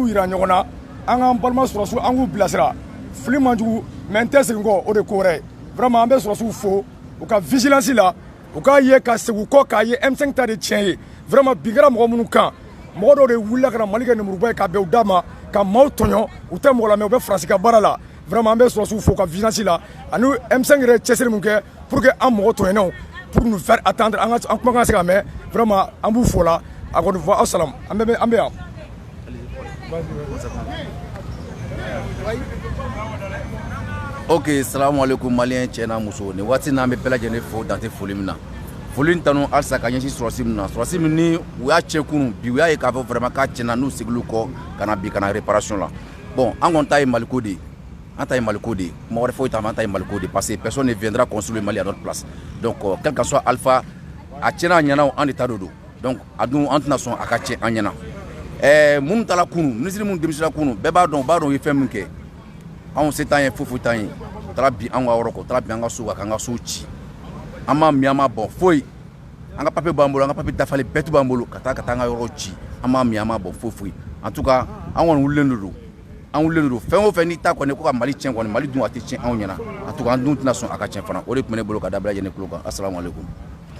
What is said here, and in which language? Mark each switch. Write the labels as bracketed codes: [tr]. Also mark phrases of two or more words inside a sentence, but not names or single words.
[bm] yira ɲɔgɔn na an k'an balima sɔrɔsiw an k'u bilasira fili man jugu mais n tɛ segin kɔ o de ko wɛrɛ vraiment an bɛ sɔrɔsiw fo u ka vigilance la u k'a ye ka segin u kɔ k'a ye M5 ta de tiɲɛ ye vraiment bi kɛra mɔgɔ minnu kan mɔgɔ dɔw de wulila ka na Mali kɛ nemuruba ye ka bɛn u da ma ka maaw tɔɲɔ u tɛ mɔgɔ la mais u bɛ faransi ka baara la vraiment an bɛ sɔrɔsiw fo ka vigilance la ani M5 yɛrɛ cɛsiri mun kɛ [fr] pour que [bm] an mɔgɔ tɔɲɔnenw [fr] pour nous faire attendre [bm] an kuma kan se ka mɛn vraiment an b'u fo la a kɔni fɔ aw salam an bɛ yan. Ok, [ar] salam alaikum [bm] malien cɛ n'a muso nin waati n'an bɛ bɛɛ lajɛlen fo dan tɛ foli min na foli in tanu halisa ka ɲɛsin sɔrɔsi min na sɔrɔsi min ni u y'a cɛ kunun bi u y'a ye k'a fɔ vraiment k'a tiɲɛna n'u seginlu kɔ ka na bi ka na réparation la bon an kɔni ta ye Maliko de ye an ta ye Maliko de ye mɔgɔ wɛrɛ foyi t'an an ta ye Maliko de ye [fr] parce que personne ne viendra construire Mali à notre place donc quel que soit [bm] Alpha a tiɲɛna a ɲɛna an de ta don donc a dun an tɛna sɔn a ka tiɲɛ an ɲɛna minnu taara kunun ministre minnu denmisɛnninna kunun bɛɛ b'a dɔn u b'a dɔn u ye fɛn min kɛ anw se t'an ye foyi t'an ye u taara bin an ka yɔrɔ kɔ u taara bin an ka so kan k'an ka so ci an m'a min an m'a bɔn foyi an ka papier b'an bolo an ka papier dafalen bɛɛ b'an bolo ka taa an ka yɔrɔ ci an m'a min an m'a bɔn foyi [fr] en tout cas [bm] an kɔni wulilen don an wulilen don fɛn o fɛn n'i ta kɔni ko ka Mali tiɲɛ kɔni Mali dun a tɛ tiɲɛ anw ɲɛna [fr] en tout cas [bm] an dun tɛna sɔn a ka tiɲɛ fana o de tun bɛ ne bolo ka da bɛɛ lajɛlen kulo kan [ar] assalamu alaikum.